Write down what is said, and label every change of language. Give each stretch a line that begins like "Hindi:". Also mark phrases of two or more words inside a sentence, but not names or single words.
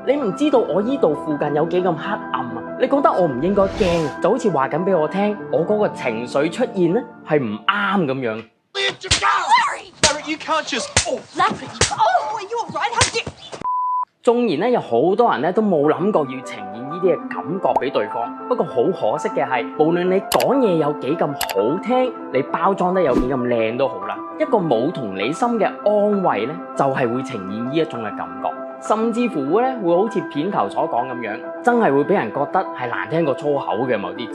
Cantonese: 你唔知道我依度附近有幾咁黑暗啊！你覺得我唔應該驚啊？就好似話緊俾我聽，我嗰個情緒出現咧係唔啱咁樣。
English: Larry, you can't just. Larry, oh, are you alright? How dare?
Cantonese: 縱然咧有好多人咧都冇諗過要呈現呢啲嘅感覺俾對方，不過好可惜嘅係，無論你講嘢有幾咁好聽，你包裝得有幾咁靚都好啦，一個冇同理心嘅安慰咧，就係會呈現呢一種嘅感覺，甚至乎咧會好似片頭所講咁樣，真係會俾人覺得係難聽過粗口嘅某啲字。